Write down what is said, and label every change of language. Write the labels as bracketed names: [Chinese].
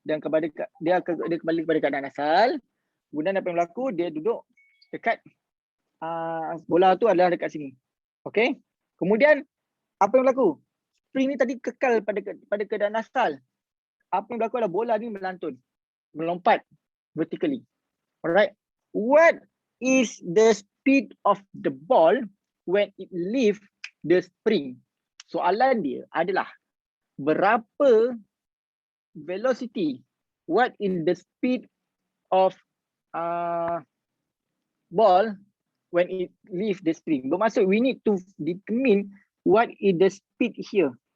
[Malay] Dan dia kembali kepada keadaan asal. Kemudian apa yang berlaku? Dia duduk dekat bola tu adalah dekat sini. Okey? Kemudian apa yang berlaku? Spring ni tadi kekal pada keadaan asal. Apa yang berlaku adalah bola ni melantun. Melompat vertically. Alright. [English] What is the speed of the ball when it leave the spring? [Malay] Soalan dia adalah berapa velocity? [English] What is the speed of ball when it leave the spring? [Malay] Bermaksud [English] we need to determine what is the speed here.